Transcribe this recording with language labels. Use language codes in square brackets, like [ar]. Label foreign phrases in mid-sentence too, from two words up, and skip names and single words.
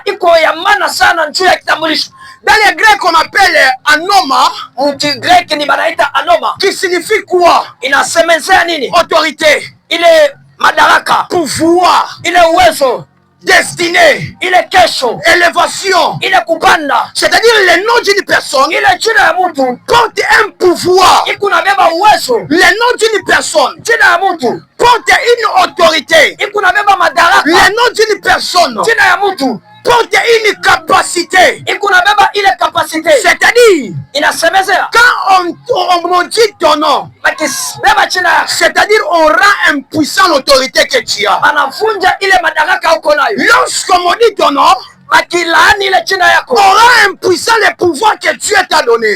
[fr] Dans les Grecs, on appelle anoma, qui signifie quoi? Autorité. Il est madaraka, pouvoir, il est uwezo, destinée, il est kesho, élévation, il est kupanda. C'est-à-dire le nom d'une personne, il est [sw] jina ya mtu, [fr] porte un pouvoir. Le nom d'une personne, [sw] jina ya mtu, [fr] porte une autorité. Le nom d'une personne, [sw] jina ya mtu, [fr] porte une capacité. C'est-à-dire, quand on dit ton nom, c'est-à-dire on rend impuissant l'autorité que tu as. Lorsqu'on dit ton nom, on rend impuissant le pouvoir que Dieu t'a donné.